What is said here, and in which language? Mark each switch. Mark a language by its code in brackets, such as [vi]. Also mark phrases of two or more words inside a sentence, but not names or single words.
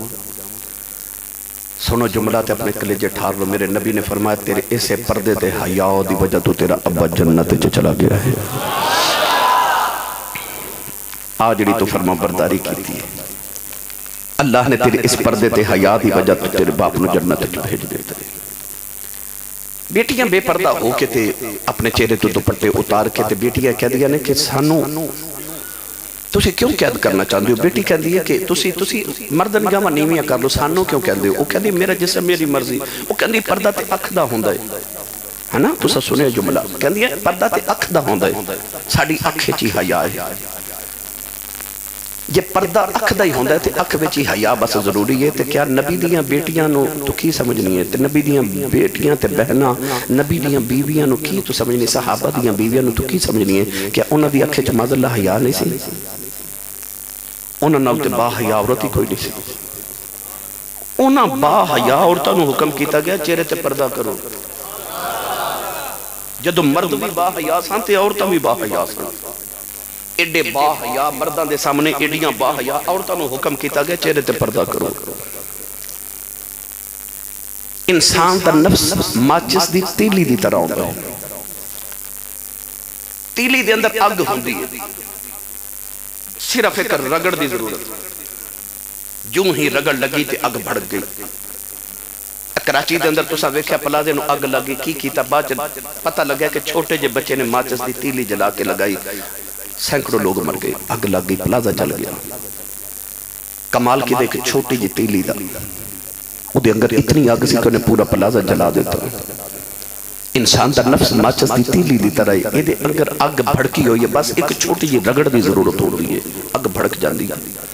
[pa] سنو جملہ تے اپنے کلیجے ٹھار لو میرے نبی نے فرمایا تیرے ایسے پردے تے حیاء دی وجہ تو تیرا ابا جنت چلا گیا ہے آجڑی تو فرما برداری کی تھی اللہ نے تیرے اس پردے تے حیاء دی وجہ تو تیرے باپ نو جنت بھیج دیتا ہے بیٹیاں بے پردہ ہو کے تے اپنے چہرے تو دوپٹے اتار کے تے بیٹیاں کہہ دیا نے کہ سانو تسی کیوں قید کرنا چاہتے ہو؟ بیٹی کہندی ہے کہ تسی مرد نگاہاں نیویاں کر لو، سانو کیوں کہندے ہو؟ وہ کہندی میرا جسم میری مرضی، وہ کہندی پردہ تے اکھ دا ہوندا ہے نا، تسا سنے جملہ، کہندی ہے پردہ تے اکھ دا ہوندا ہے، ساڈی اکھ وچ ہی حیا ہے، جے پردہ اکھ دا ہی ہوندا ہے تے اکھ وچ ہی حیا بس ضروری ہے۔ تے کیا نبی دیاں بیٹیاں نو تو کی سمجھنی ہے؟ تے نبی دیاں بیٹیاں تے بہناں، نبی دیاں بیویاں نو کی تو سمجھنی؟ صحابہ دیاں بیویاں نو تو کی سمجھنی ہے؟ کیا انہاں دی اکھ وچ [ar] معاذ اللہ [pa] حیا نہیں سی؟ انہاں نال تے با حیا عورت ہی کوئی نہیں سی۔ انہاں با حیا عورتاں نو حکم کیتا گیا چہرے تے پردہ کرو۔ جدو مرد بھی با حیا سن تے عورتاں بھی با حیا سن، ایڈے با حیا مرداں دے سامنے ایڈیاں با حیا عورتاں نو حکم کیتا گیا چہرے تے پردہ کرو۔ انسان دا نفس ماچس دی تیلی دی طرح ہوندا ہے، تیلی دے اندر اگ ہوندی ہے، صرف ایک رگڑ دی ضرورت، جو ہی رگڑ لگی تے اگ بھڑک گئی۔ کراچی دے اندر تسا ویکھیا پلازے نو اگ لگی، کی کیتا؟ بعد پتہ لگا کہ چھوٹے جے بچے نے ماچس دی تیلی جلا کے لگائی، سینکڑوں لوگ مر گئے، اگ لگ گئی، پلازہ جل گیا۔ کمال کی دیکھ چھوٹی جی تیلی دا، وہ دے اندر اتنی آگ سی کہ انہیں پورا پلازہ جلا دیتا۔ انسان دا نفس ماچس دی تیلی دی طرح ہے، یہ دے اگر اگ بھڑکی ہوئی ہے بس ایک چھوٹی جی رگڑ دی ضرورت ہو رہی ہے، اگ بھڑک جاندی ہے۔